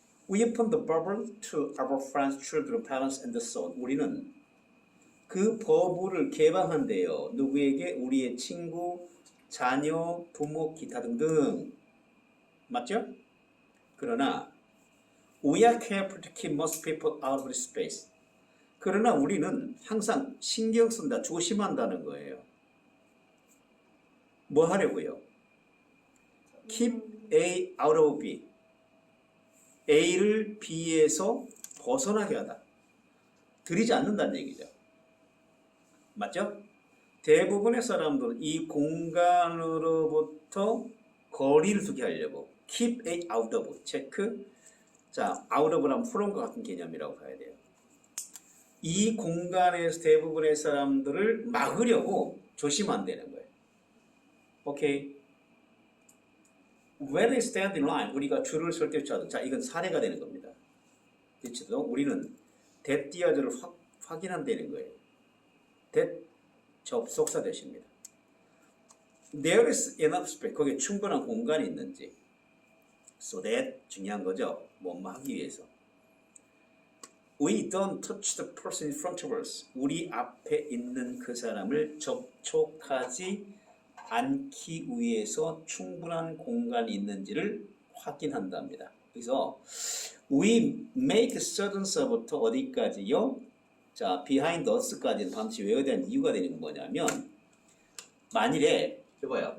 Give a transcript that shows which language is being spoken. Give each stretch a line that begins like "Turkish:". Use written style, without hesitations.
English: We open the bubble to our friends, children, parents, and so on.
Korean: 우리는 그 버블을 개방한대요. 누구에게? 우리의 친구, 자녀, 부모, 기타 등등. 맞죠? 그러나
English: we are careful to keep most people out of this space.
Korean: 그러나 우리는 항상 신경 쓴다, 조심한다는 거예요. 뭐 하려고요?
English: Keep A out of B.
Korean: A를 B에서 벗어나게 하다. 들이지 않는다는 얘기죠. 맞죠? 대부분의 사람들은 이 공간으로부터 거리를 두게 하려고
English: keep A out of
Korean: 체크. 자, out of랑 from 것 같은 개념이라고 봐야 돼요. 이 공간에서 대부분의 사람들을 막으려고 조심하면 되는 거예요. 오케이.
English: When they stand in line,
Korean: 우리가 줄을 설 때 자, 이건 사례가 되는 겁니다. 그렇죠? 우리는 대띠아절을 확인한다는 거예요. that 접속사 되십니다.
English: There is enough space.
Korean: 거기에 충분한 공간이 있는지.
English: So that
Korean: 중요한 거죠. 뭐뭐 하기 위해서.
English: We don't touch the person in front of us.
Korean: 우리 앞에 있는 그 사람을 접촉하지 않기 위해서 충분한 공간이 있는지를 확인한답니다. 그래서
English: we make certain
Korean: 서부터 어디까지요? 자,
English: behind us
Korean: 까지는 반드시 외워야 되는 이유가 되는 건 뭐냐면 만일에 해봐요.